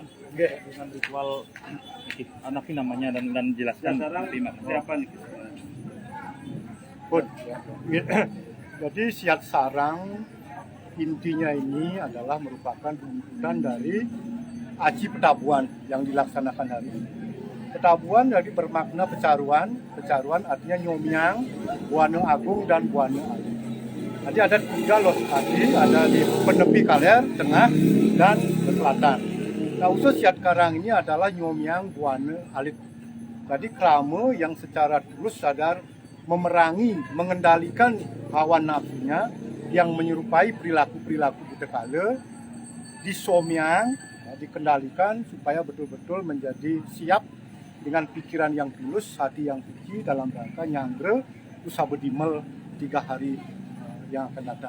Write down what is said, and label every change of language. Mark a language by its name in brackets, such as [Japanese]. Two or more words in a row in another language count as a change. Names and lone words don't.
[Indonesian] Dengan ritual anaknya namanya dan jelaskan siapa nih. Pun. Jadi siat sarang intinya ini adalah merupakan runtutan dari aji petabuhan yang dilaksanakan hari ini. Petabuhan jadi bermakna pecaruan, pecaruan artinya nyomyang, buana agung dan buana agung. Jadi ada 3 lokasi, ada di penepi Kaler, tengah, dan selatan. Nah khusus siat karang ini adalah nyomyang buana alit. Jadi krama yang secara tulus sadar memerangi, mengendalikan hawa nafsunya yang menyerupai perilaku-perilaku buta kala, disomyang, dikendalikan supaya betul-betul menjadi siap dengan pikiran yang tulus, hati yang suci dalam rangka nyangre usaha bedimel 3 hari yang akan datang.